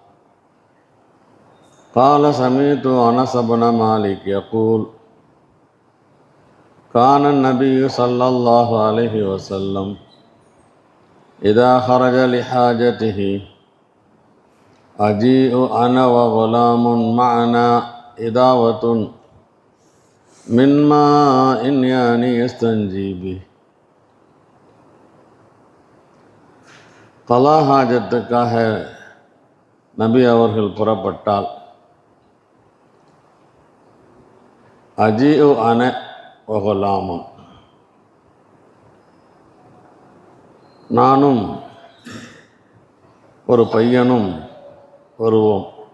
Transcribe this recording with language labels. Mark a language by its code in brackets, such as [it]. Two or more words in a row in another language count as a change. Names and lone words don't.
[ar] قال سمعت أنس بن مالك يقول كان النبي صلى الله عليه وسلم إذا خرج لحاجته أجيء أنا وغلام معنا إداوة من ماء يعني يستنجي به. [ta] கலா ஹாஜத்துக்காக நபி அவர்கள் புறப்பட்டால் [ar] أجيء أنا وغلام, [ta] நானும் ஒரு பையனும் வருவோம்.